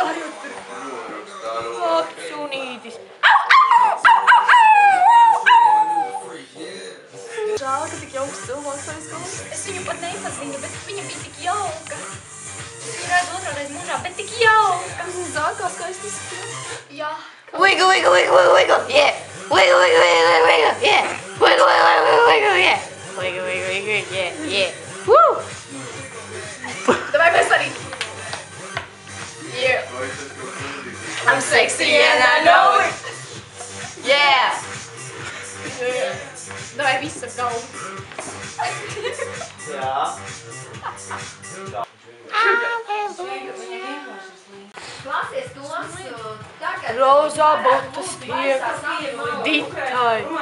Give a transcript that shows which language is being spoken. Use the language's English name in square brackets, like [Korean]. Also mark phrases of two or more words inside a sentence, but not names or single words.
[Latvian] Labs sunītis! Žēl, ka tik jauks cilvēks aizgājis. Es viņu pat nepazinu, bet viņa bija tik jauka. Viņa redz otrreiz mūžā, bet tik jauka. Zāk, kā skaisti izskatās. Jā. [English] Wiggle, wiggle, wiggle, wiggle, yeah. Wiggle, wiggle, wiggle, wiggle, yeah. Wiggle, wiggle, wiggle, wiggle, yeah. Wiggle, wiggle, wiggle, yeah, yeah. Woo! [Latvian] Davai mēs arī. [English] Yeah. I'm sexy and I know it. Yeah. [Latvian] Davai visi ap galvu. Jā. Klausies tos tagad. Rozā botas tiek ditai.